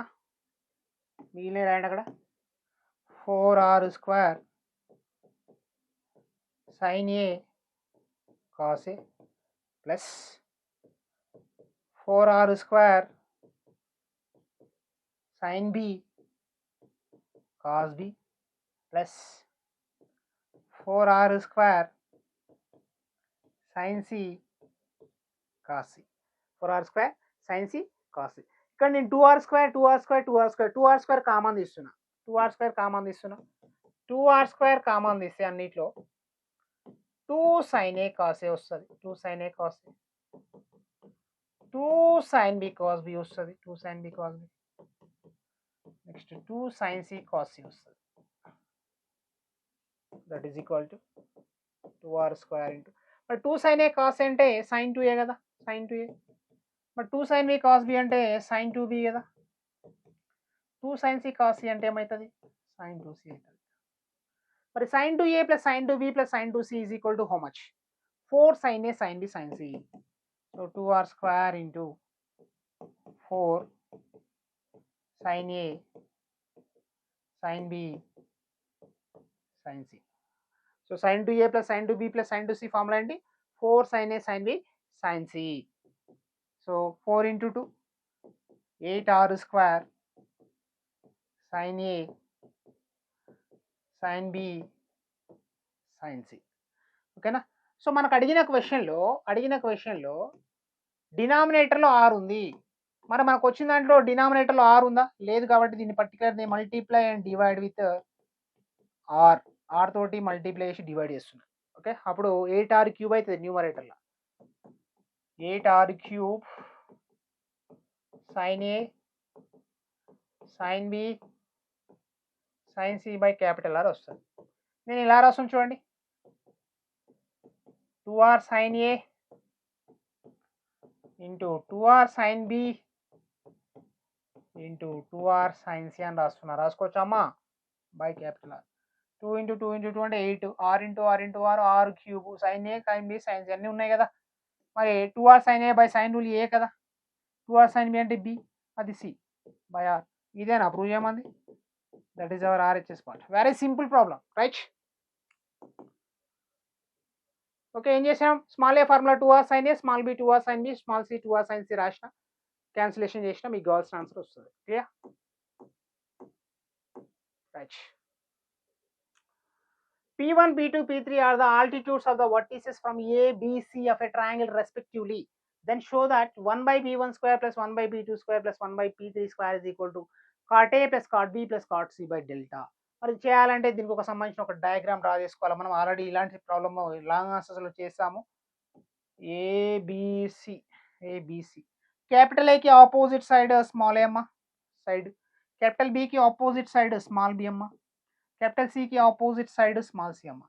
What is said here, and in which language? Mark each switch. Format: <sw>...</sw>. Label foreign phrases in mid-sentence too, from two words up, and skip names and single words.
<te>మిగిలిన రాయండి అక్కడ</te> <en>4r square sin a cos a plus 4r square sin b cos b plus 4r square sin c cos c. 4r square sin c cos c.</en> <te>ఇక్కడ నేను</te> <en>2r square 2r square 2r square 2r square కామన్ తీస్తున్నా. 2r square కామన్ తీస్తున్నా. 2r square కామన్</en> <te>తీస్తే అన్నిట్లో</te> <en>2 sin a cos a వస్తుంది. 2 sin a cos a. 2 sin b cos b వస్తుంది. 2 sin b cos b. నెక్స్ట్ 2 sin c cos c వస్తుంది. that is equal to 2r square into మరి 2 sin a cos a అంటే sin 2a కదా, sin 2a. మరి 2 sin b cos b అంటే sin 2b కదా. 2 sin c cos c</en> <te>అంటే ఏమవుతుంది,</te> <en>sin 2c అవుతుంది. మరి sin 2a plus sin 2b plus sin 2c is equal to how much? 4 sin a sin b sin c. So 2r square into 4 sin a sin b sin c. So sin 2a plus sin 2b plus sin 2c formula ఏంటి, 4 sin a sin b sin c. So 4 into 2 8r square sin a sin b sin c.</en> <te>ఓకేనా. సో మనకు అడిగిన</te> <en>question denominator</en> <te>ఆర్ ఉంది. మరి మనకు వచ్చిన దాంట్లో డినామినేటర్లో ఆర్ ఉందా, లేదు. కాబట్టి దీన్ని</te> <en>particular multiply and divide with R</en> <te>తోటి మల్టిప్లై చేసి డివైడ్ చేస్తున్నాను. ఓకే, అప్పుడు</te> <en>8r cube</en> <te>అవుతుంది న్యూమరేటర్లో.</te> <en>8r cube sin a sin b sin c by capital R వస్తుంది.</en> <te>నేను ఇలా రాస్తాను చూడండి,</te> <en>2r sin a into 2r sin b into 2r sin c</en> <te>అని రాస్తున్నా.</te> <en>రాసుకోవచ్చమ్మా, బై క్యాపిటల్ ఆర్. 2 ఇంటూ 2 ఇంటూ 2 అంటే 8, r ఇంటూ r ఇంటూ r, r క్యూబ్ sin a sin b sin c అన్నీ ఉన్నాయి కదా.</en> <te>మరి</te> <en>2r sin a by sin rule a</en> <te>కదా, 2r sin b అంటే b, అది c బై r. ఇదేనా ప్రూవ్ చేయమంది?</te> <en>that is our RHS part. very simple problem, right. OK,</en> <te>ఏం చేసాం,</te> <en>small a formula 2r sin a, small b 2r sin b, small c 2r sin c</en> <te>రాసిన, క్యాన్సిలేషన్ చేసిన, మీకు కావాల్సిన ఆన్సర్ వస్తుంది. క్లియర్, రైట్.</te> <en>P1, P2, P3 are the altitudes of the vertices from A, B, C of a triangle respectively. Then show that 1 by P1 square plus 1 by P2 square plus 1 by P3 square is equal to cot A plus cot B plus cot C by delta.</en> <te>మరి చేయాలంటే దీనికి ఒక సంబంధించిన ఒక</te> <en>diagram draw</en> <te>చేసుకోవాలి. మనం ఆల్రెడీ ఇలాంటి</te> <en>problem long answers</en> <te>చేసాము. ఏబిసి, క్యాపిటల్ ఏకి</te> <en>opposite side small a</en> <te>అమ్మ సైడ్, క్యాపిటల్ బికి</te> <en>opposite side small b</en> <te>అమ్మ, క్యాపిటల్ సికి</te> <en>opposite side small c</en> <te>అమ్మ.</te>